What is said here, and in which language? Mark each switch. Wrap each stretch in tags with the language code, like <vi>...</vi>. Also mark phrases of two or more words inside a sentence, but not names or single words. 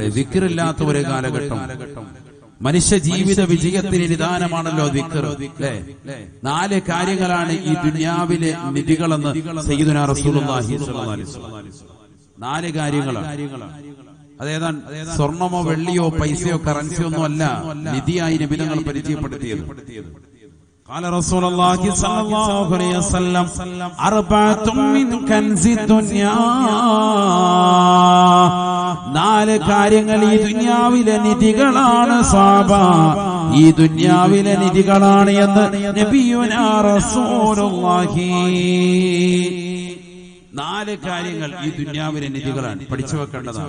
<ml>ദിക്റില്ലാത്ത ഒരു കാലഘട്ടം മനുഷ്യ ജീവിത വിജയത്തിന് നിദാനമാണല്ലോ ദിക്ർ. അല്ലേ? 4 കാര്യങ്ങളാണ് ഈ ദുനിയാവിലെ നിധികളെന്ന്</ml> <ar>سيدنا رسول الله صلى الله عليه وسلم.</ar> <ml>4 കാര്യങ്ങളാണ്. അതേതാണ്? സ്വർണമോ വെള്ളിയോ പൈസയോ കറൻസിയോ ഒന്നും അല്ല നിധിയായി നബി തങ്ങൾ പരിചയപ്പെടുത്തിയത്.</ml> <ar>قال رسول الله صلى الله عليه وسلم 4 من كنز الدنيا.</ar> <ml>4 കാര്യങ്ങൾ ഈ ദുനിയാവിലെ നിധികളാണ് സഹാബ, ഈ ദുനിയാവിലെ നിധികളാണ് എന്ന്</ml> <ar>نبينا رسول الله.</ar> <ml>4 കാര്യങ്ങൾ ഈ ദുനിയാവിലെ നിധികളാണ്, പഠിച്ചു വെക്കേണ്ടതാണ്.</ml>